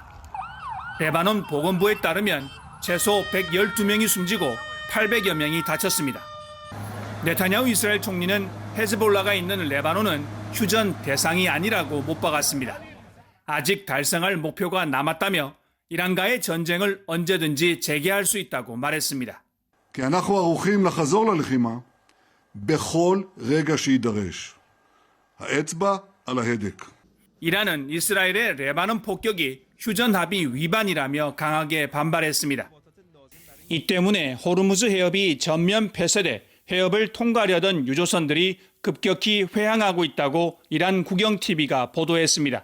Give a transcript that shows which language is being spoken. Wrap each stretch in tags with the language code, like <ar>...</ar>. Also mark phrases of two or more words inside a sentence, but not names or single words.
<ko>레바논 보건부에 따르면 최소 112명이 숨지고 800여 명이 다쳤습니다. 네타냐후 이스라엘 총리는 헤즈볼라가 있는 레바논은 휴전 대상이 아니라고 못 박았습니다. 아직 달성할 목표가 남았다며 이란과의 전쟁을 언제든지 재개할 수 있다고 말했습니다.</ko> <he>כי אנחנו ערוכים לחזור ללחימה בכל רגע שיידרש. האצבע על ההדק.</he> <ko>이란은 이스라엘의 레바논 폭격이 휴전 합의 위반이라며 강하게 반발했습니다. 이 때문에 호르무즈 해협이 전면 폐쇄돼 해협을 통과하려던 유조선들이 급격히 회항하고 있다고 이란 국영 TV가 보도했습니다.</ko>